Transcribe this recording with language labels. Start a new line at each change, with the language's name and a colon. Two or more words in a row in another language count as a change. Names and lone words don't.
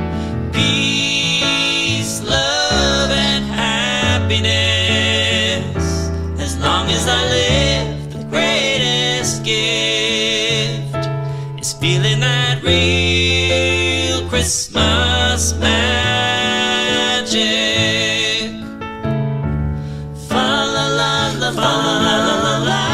English: Peace, love, and happiness. As long as I live, the greatest gift is feeling that real Christmas magic. Fa la la la, fa la la la la.